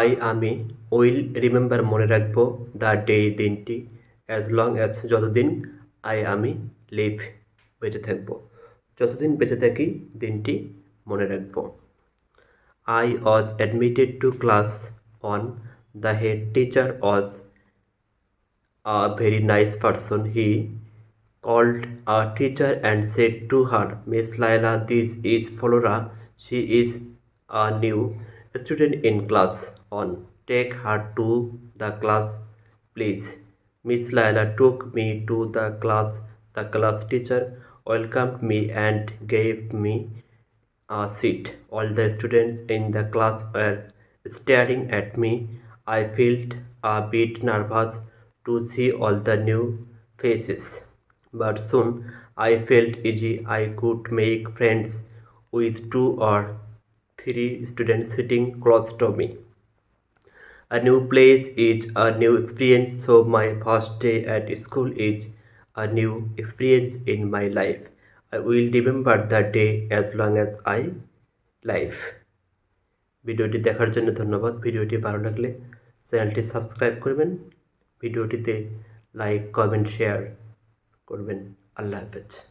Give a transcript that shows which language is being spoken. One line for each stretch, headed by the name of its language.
Bangla: আমি
English: will remember
Bangla: মনে রাখবো
English: the day
Bangla: দিনটি,
English: as long as
Bangla: যতদিন আমি
English: live
Bangla: বেঁচে থাকবো, যতদিন বেঁচে থাকি দিনটি মনে রাখবো।
English: Was admitted to class 1, the head teacher was a very nice person. He called a teacher and said to her, Miss Laila, this is Flora. She is a new student in class 1. Take her to the class, please. Miss Laila took me to the class. The class teacher welcomed me and gave me a seat. All the students in the class were staring at me. I felt a bit nervous to see all the new faces, but soon I felt easy. I could make friends with 2 or 3 students sitting close to me. A new place is a new experience, so my first day at school is a new experience in my life. I will remember the day as long as I live.
Bangla: ভিডিওটি দেখার জন্য ধন্যবাদ। ভিডিওটি ভালো লাগলে চ্যানেলটি subscribe করবেন, ভিডিওটিতে লাইক কমেন্ট শেয়ার করবেন। আল্লাহ হাফেজ।